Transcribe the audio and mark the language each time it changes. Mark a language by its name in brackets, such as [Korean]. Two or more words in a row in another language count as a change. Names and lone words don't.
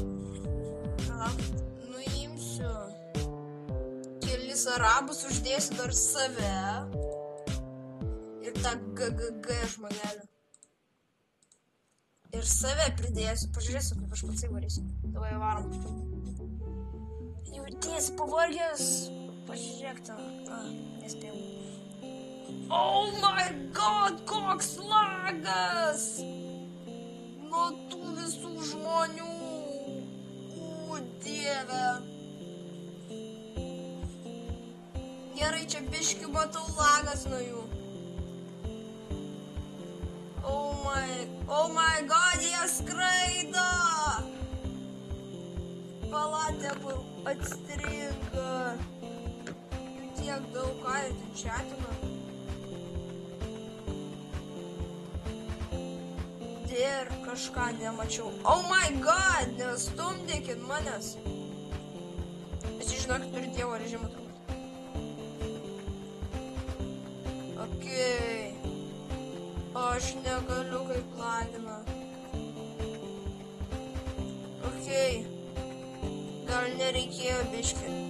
[Lithuanian] Nuimsiu kelis arabus, uždėsiu dar save ir tą GGG žmogelį. Ir save pridėsiu, pažiūrėsiu, kaip aš pats įvarysiu. Davai varom. Jautiesi pavargęs. Pažiūrėk ten. Nespėjau. [English] Oh my god, [Lithuanian] koks lagas! Nuo tų visų žmonių. Dieve. Gerai, čia biški matau lagas nuo jų. [English] Oh my god, [Lithuanian] jie skraido. Palatė atstringa. Jų tiek daug, ką jie ten čiatina. Ir kažką nemačiau. [English] Oh my god, [Lithuanian] nestumdykit manęs. Aš žinokit, turiu dievo režimą turbūt. Okei. Aš negaliu kaip lagina. Okei. Gal nereikėjo biškį.